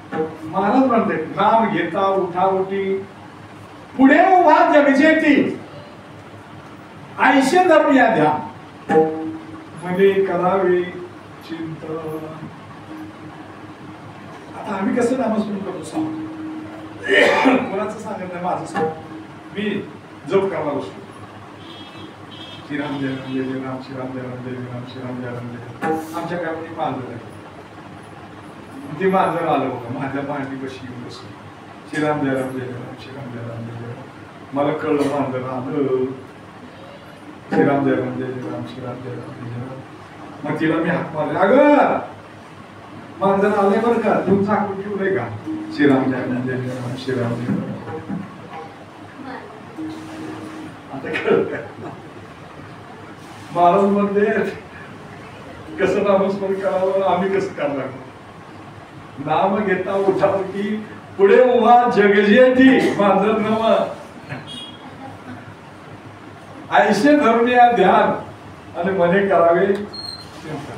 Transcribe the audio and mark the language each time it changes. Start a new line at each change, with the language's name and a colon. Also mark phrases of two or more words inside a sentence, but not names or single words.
Marathi: महाराज म्हणते नाम घेता उठाउठी पुढे उभा जगजेती ऐशे धर्म या ध्यान म्हणजे करावे चिंतन. आता आम्ही कसं नामस्मरण करतो सांग कोणाचं सांगत नाही माझं सांग मी जप करायला बसतो श्रीराम जय राम जय राम श्रीराम जय राम जय राम श्रीराम जय राम जय. आमच्या गावात एक मांजर आहे ते मांजर आलं बघा माझ्या मांडी कशी येऊन बसली श्रीराम जय राम जय राम श्रीराम जय राम जय राम. मला कळलं मांजर आलं श्रीराम जय राम जय राम श्रीराम जय राम जय राम. मग तिला मी हाक मारले अगं मांजर आले बरं का तू चाकून ठेवलंय का श्रीराम जय राम जय राम श्रीराम जय राम. आता कळत महाराज म्हणते कसं नामस्मरण करावं आम्ही कसं करणार. नाम घेता उठावती पुढे उभा जगजेती मांजर नव ऐशे धरून या ध्यान आणि मने करावे चिंतन.